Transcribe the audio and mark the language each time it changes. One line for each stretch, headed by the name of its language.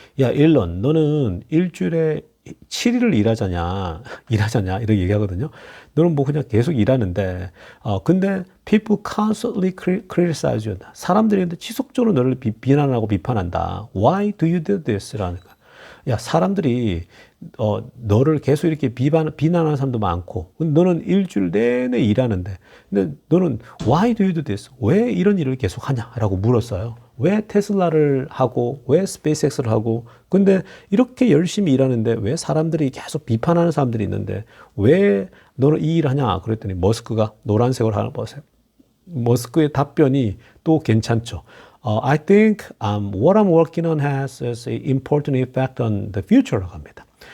Korean: 야, 일론, 너는 일주일에 7일을 일하자냐, 이렇게 얘기하거든요. 너는 뭐 그냥 계속 일하는데, 근데
English: People constantly criticize you.
Korean: 사람들이 근데 지속적으로 너를 비난하고 비판한다.
English: Why do you do this? 라는 거야.
Korean: 야, 사람들이 너를 계속 이렇게 비난하는 사람도 많고, 너는 일주일 내내 일하는데, 근데 너는
English: why do you do this?
Korean: 왜 이런 일을 계속 하냐라고 물었어요. 왜 테슬라를 하고, 왜 스페이스X를 하고, 근데 이렇게 열심히 일하는데 왜 사람들이 계속 비판하는 사람들이 있는데 왜 너는 이 일을 하냐? 그랬더니 머스크가 노란색으로 하나 보세요. 머스크의 답변이 또 괜찮죠.
English: I think what I'm working on has an important effect on the future라고 합니다.